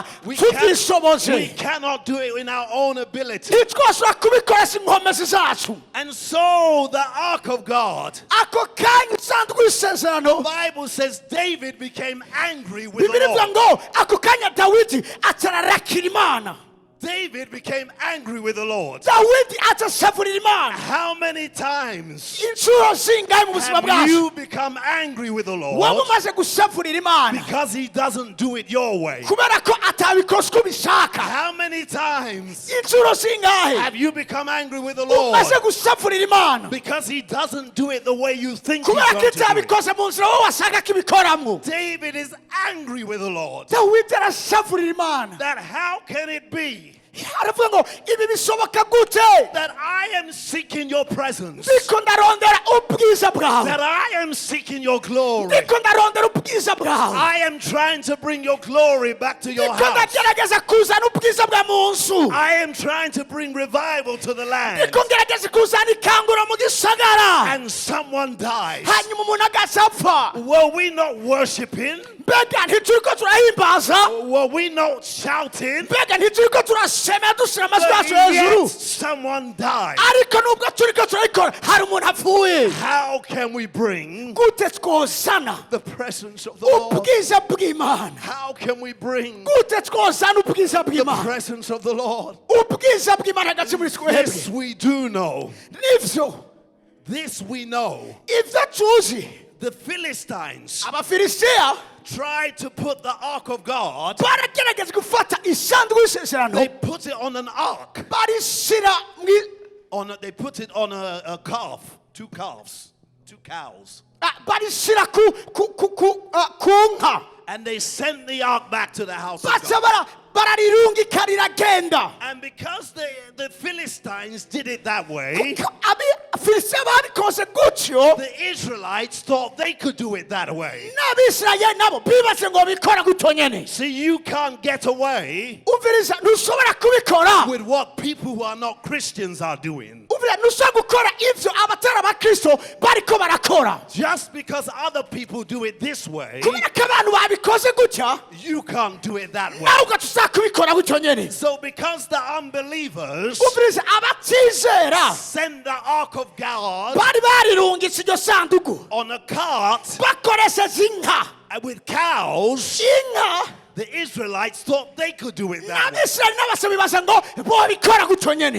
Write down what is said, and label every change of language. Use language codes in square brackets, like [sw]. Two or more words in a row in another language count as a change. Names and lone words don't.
[en] We [rn] tubyishoboje, [en] cannot do it in our own ability. [rn] ntitwashobora kubikoresha inkomezi zacu. [en] And so the ark of God, [rn] ako kanya isanduku y'isezerano, [en] the Bible says David became angry with the [rn] bibiri ivuga [en] Lord. [rn] ngo ako kanya Dawidi atararakira Imana. [en] David became angry with the Lord. [rn] Dawidi atashavurira Imana. [en] How many times [rn] inshuro zingahe mu buzima [en] have [rn] bwacu [en] you become angry with the [rn] waba [en] Lord [rn] umaze gushavurira Imana [en] because he doesn't do it your way? [rn] kubera ko atabikoze uko ubishaka? [en] How many times [rn] inshuro zingahe [en] have you become angry with the Lord [rn] umaze gushavurira Imana [en] because he doesn't do it the way you think he's [rn] kubera ko [en] going to do it? [rn] itabikoze mu nzira wowe washaka ko ibikoramo? [en] David is angry with the Lord. [rn] Dawidi arashavurira Imana, [en] That how can it be [rn] aravuga ngo ibi bishoboka gute? [en] that I am seeking your presence, [rn] ndiko ndarondera ubwiza bwawe, [en] that I am seeking your glory, [rn] ndiko ndarondera ubwiza bwawe, [en] I am trying to bring your glory back to your [rn] ndiko [en] house, [rn] ndagerageza kuzana ubwiza bwa mu nzu, [en] I am trying to bring revival to the land, [rn] ndiko ngerageza kuzana ikanguro mu gisagara, [en] and someone dies. [rn] hanyuma umuntu agapfa. [en] Were we not worshiping? [rn] mbega ntituriko turahimbaza? [en] Were we not shouting? [rn] mbega ntituriko turashemera dushyira amajwi [en] But [rn] yacu hejuru? [en] yet someone died. [rn] ariko nubwo turiko turabikora hari umuntu apfuye. [en] How can we bring [rn] gute twozana [en] the presence of the Lord? [rn] ubwiza bw'Imana? [en] How can we bring [rn] gute twozana ubwiza [en] the [rn] bw'Imana? [en] presence of the Lord? [rn] ubwiza bw'Imana hagati muri [en] This [rn] twebwe. [en] we do know. [rn] nivyo [en] This we know. [rn] ibyo tuzi. [en] The Philistines [rn] abafilisitiya [en] tried to put the ark of God, [rn] baragerageza gufata isanduku y'isezerano, [en] they put it on an ark. [rn] barishyira [en] They put it on a calf, two calves, two cows. [rn] barishyira ku nka, [en] And they sent the ark back to the house of [rn] baca [en] God. [rn] bararungika riragenda. [en] And because the Philistines did it that way, [rn] abafilisitiya babikoze gutyo, [en] the Israelites thought they could do it that way. [rn] n'abisirayeli nabo bibatse ngo bikora gutyo nyene. [en] See, you can't get away [rn] umviriza, ntushobora kubikora. [en] with what people who are not Christians are doing. [rn] umviriza, ntushobora gukora ibyo abatari abakristo bariko barakora. [en] Just because other people do it this way, [rn] kubera ko abantu babikoze gutya, [en] you can't do it that way. [rn] nawe ugatuza kubikora gutyo nyene. [en] So because the unbelievers [rn] umviriza, abatizera [en] sent the ark of God [rn] bari barirungitse iryo sanduku [en] on a cart [rn] bakoresheje inka. [en] with cows, [rn] inka [en] the Israelites thought they could do it that way. [rn] n'abisirayeli n'abasaba bibaza ngo bobikora gutyo nyene.